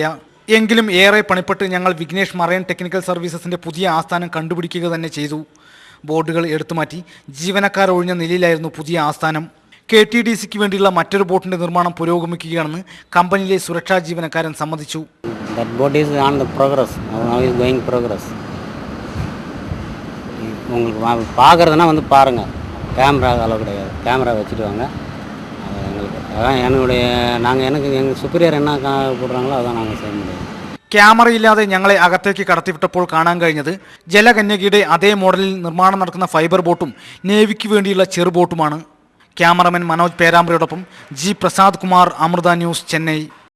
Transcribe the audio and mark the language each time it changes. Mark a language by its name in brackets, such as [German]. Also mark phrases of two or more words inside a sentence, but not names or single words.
[Malayalam] എങ്കിലും ഏറെ പണിപ്പെട്ട് ഞങ്ങൾ വിഘ്നേഷ് മറൈൻ ടെക്നിക്കൽ സർവീസസിൻ്റെ പുതിയ ആസ്ഥാനം കണ്ടുപിടിക്കുക തന്നെ ചെയ്തു. ബോട്ടുകൾ എടുത്തുമാറ്റി ജീവനക്കാർ ഒഴിഞ്ഞ നിലയിലായിരുന്നു പുതിയ ആസ്ഥാനം. KTDCക്ക് വേണ്ടിയുള്ള മറ്റൊരു ബോട്ടിന്റെ നിർമ്മാണം പുരോഗമിക്കുകയാണെന്ന് കമ്പനിയിലെ സുരക്ഷാ ജീവനക്കാരൻ സമ്മതിച്ചു. [Tamil] உங்களுக்கு பார்க்குறதுனா வந்து பாருங்கள், கேமரா அளவு கிடையாது, கேமரா வச்சுட்டு வாங்க. அது எங்களுக்கு அதான் எங்கள் சுப்பீரியர் என்ன போடுறாங்களோ அதான் நாங்கள் செய்ய முடியும். [Malayalam] ക്യാമറയില്ലാതെ ഞങ്ങളെ അകത്തേക്ക് കടത്തിവിട്ടപ്പോൾ കാണാൻ കഴിഞ്ഞത് ജലകന്യകയുടെ അതേ മോഡലിൽ നിർമ്മാണം നടക്കുന്ന ഫൈബർ ബോട്ടും നേവിക്ക് വേണ്ടിയുള്ള ചെറുബോട്ടുമാണ്. ക്യാമറമാൻ മനോജ് പേരാമ്പ്രയോടൊപ്പം G. പ്രസാദ് കുമാർ, അമൃത ന്യൂസ്, ചെന്നൈ.